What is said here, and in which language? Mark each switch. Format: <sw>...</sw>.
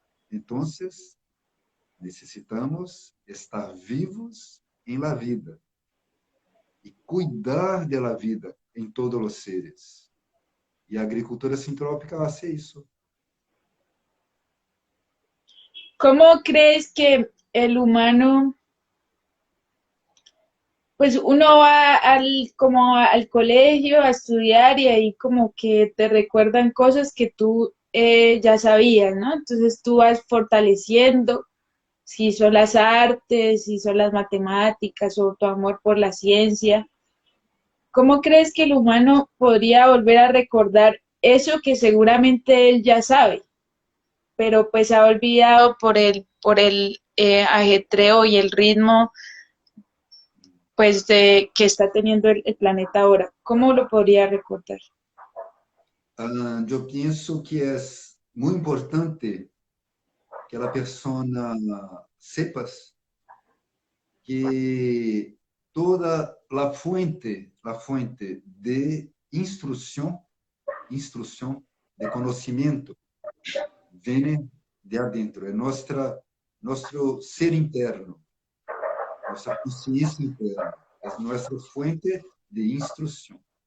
<pt>Então, necessitamos estar vivos em la vida e cuidar da vida em todos os seres. E a agricultura sintrópica faz isso.</pt> <es>¿Cómo crees que el humano, pues uno va como al colegio a estudiar y ahí como que te recuerdan cosas que tú ya sabías, ¿no? Entonces tú vas fortaleciendo, si son las artes, si son las matemáticas o tu amor por la ciencia. ¿Cómo crees que el humano podría volver a recordar eso que seguramente él ya sabe, pero pues ha olvidado por el ajetreo y el ritmo pues que está teniendo el planeta ahora? ¿Cómo lo podría recordar?</es> <pt>Eu penso que é muito importante que a pessoa sepas que toda a fuente de instrução de conhecimento, vem de adentro, é nosso ser interno, nossa consciência interna, é nossa fuente de instrução.</pt>